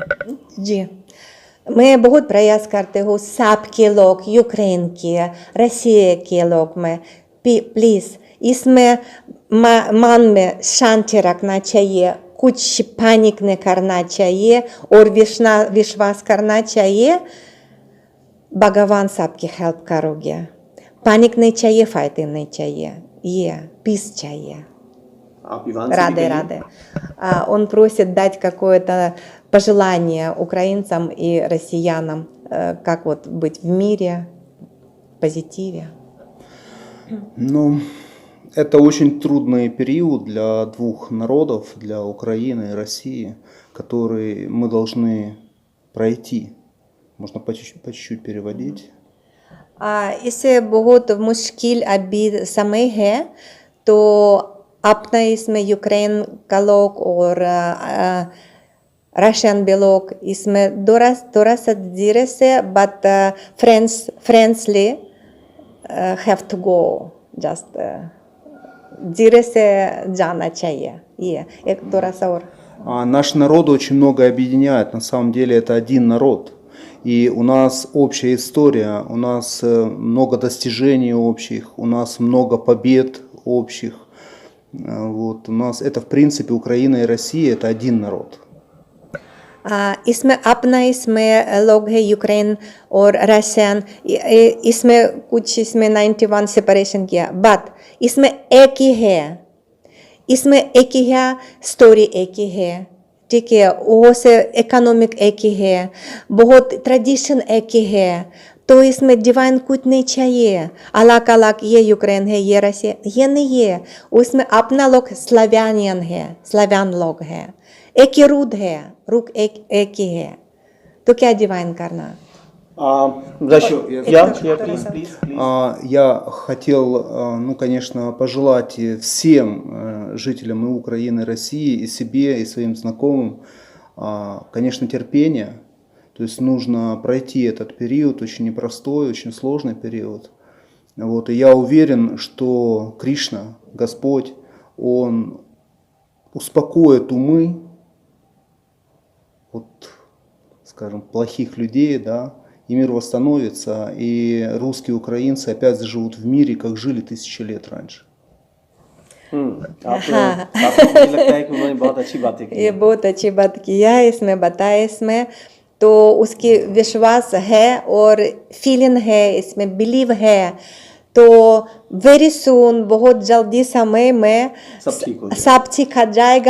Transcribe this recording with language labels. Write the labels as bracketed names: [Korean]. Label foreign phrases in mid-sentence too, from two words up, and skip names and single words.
[Hindi] जी, मैं बहुत प्रयास करते हूँ सबके लोग, यूक्रेन के, रसिया के लोग में, प्लीज़ इसमें मन में शांति रखना चाहिए, कुछ पैनिक नहीं करना चाहिए और विश्वास करना चाहिए, भगवान सबकी हेल्प करोगे। पैनिक नहीं चाहिए, फाइटिंग नहीं चाहिए, ये पीस चाहिए. [Russian] Рады. Он просит дать какое-то пожелание украинцам и россиянам, как вот быть в мире, в позитиве. Ну, это очень трудный период для двух народов, для Украины и России, который мы должны пройти. Можно по чуть-чуть переводить. [Hindi] इससे बहुत मुश्किल अभी समय है, तो अपना इसमें यूक्रेन का लोग और रशियन भी लोग इसमें थोड़ा सा धीरे से, [English] but friendly have to go, just [Hindi] धीरे से जाना चाहिए. ये एक थोड़ा सा और. [Russian] Наш народ очень много объединяет, на самом деле это один народ. И у нас общая история, у нас много достижений общих, у нас много побед общих. Вот, у нас это в принципе Украина и Россия, это один народ. [Hindi] इसमें अपना इसमें लोग है यूक्रेन और रशियन, इसमें कुछ इसमें 91 सेपरेशन किया, बट इसमें एक ही है, इसमें एक ही है, स्टोरी एक ही है, ठीक है, वो से इकोनॉमिक एक ही है, बहुत ट्रेडिशन एक ही है, तो इसमें डिवाइन कुछ नहीं चाहिए, अलग अलग ये यूक्रेन है, ये रशिया, ये नहीं है, उसमें अपना लोग स्लावियन है, स्लावियन लोग है, एक ही रूट है, रूट एक ही है, तो क्या डिवाइन करना? [Russian] Я хотел, конечно, пожелать всем жителям и Украины, и России, и себе, и своим знакомым, конечно, терпения. То есть нужно пройти этот период, очень непростой, очень сложный период. Вот, и я уверен, что Кришна, Господь, Он успокоит умы, вот, скажем, плохих людей, да, и мир восстановится, и русские украинцы опять заживут в мире, как жили 1000 лет раньше. [Hindi] आपको लगता है कि उन्होंने बहुत अच्छी बातें की? ये बहुत अच्छी बात किया इसमें, बताया इसमें, तो उसकी विश्वास है और फीलिंग है, इसमें बिलीव है, तो [English] very soon, [Hindi] बहुत जल्दी समय में सब ठीक हो जाएगा.